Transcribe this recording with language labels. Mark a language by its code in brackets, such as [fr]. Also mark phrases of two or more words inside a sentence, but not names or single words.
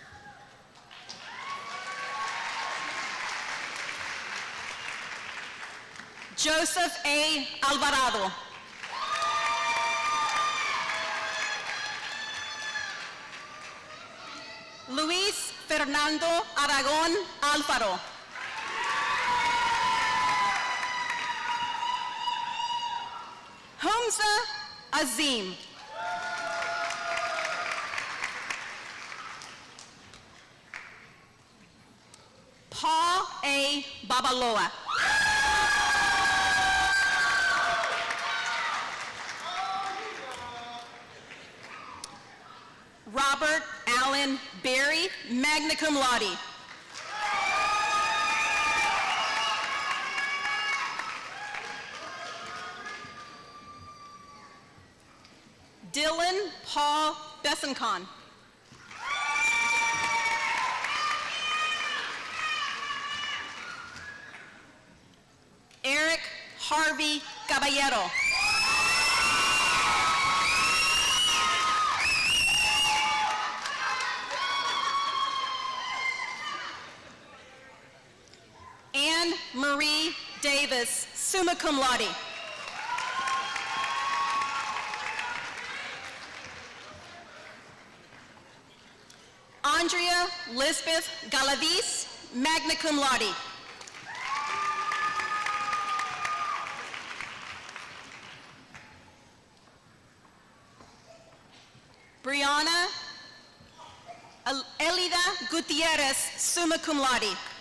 [en] Joseph A. Alvarado. Luis Fernando Aragón Alfaro. Humza Azim. Paul A. Babaloa. Robert Allen Berry, [la] magna cum laude. [en] Dylan Paul Besancon. Eric Harvey Caballero. Anne Marie Davis, [la] summa cum laude. [en] Andrea Lisbeth Galavis, [la] magna cum laude. [en] Brianna Elida Gutierrez, [la] summa cum laude.